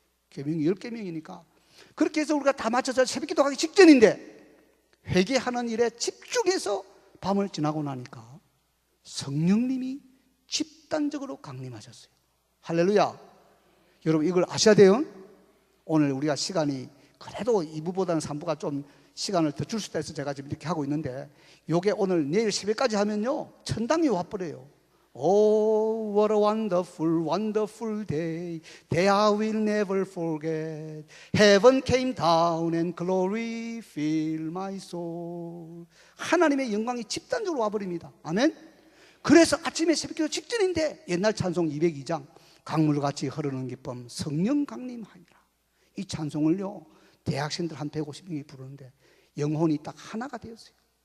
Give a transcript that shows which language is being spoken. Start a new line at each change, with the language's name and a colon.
Korean: 계명이 10계명이니까. 그렇게 해서 우리가 다 맞춰서 새벽기도 하기 직전인데 회개하는 일에 집중해서 밤을 지나고 나니까 성령님이 집단적으로 강림하셨어요. 할렐루야. 여러분, 이걸 아셔야 돼요. 오늘 우리가 시간이 그래도 2부보다는 3부가 좀 시간을 더 줄 수도 있어서 제가 지금 이렇게 하고 있는데, 요게 오늘 내일 새벽까지 하면요 천당이 와버려요.
English: Oh, what a wonderful, wonderful day. Day I will never forget. Heaven came down and glory filled my soul.
Korean: 하나님의 영광이 집단적으로 와버립니다. 아멘. 그래서 아침에 새벽기도 직전인데 옛날 찬송 202장 강물같이 흐르는 기쁨 성령 강림하니라, 이 찬송을요 대학생들 한 150명이 부르는데 영혼이 딱 하나가 되었어요.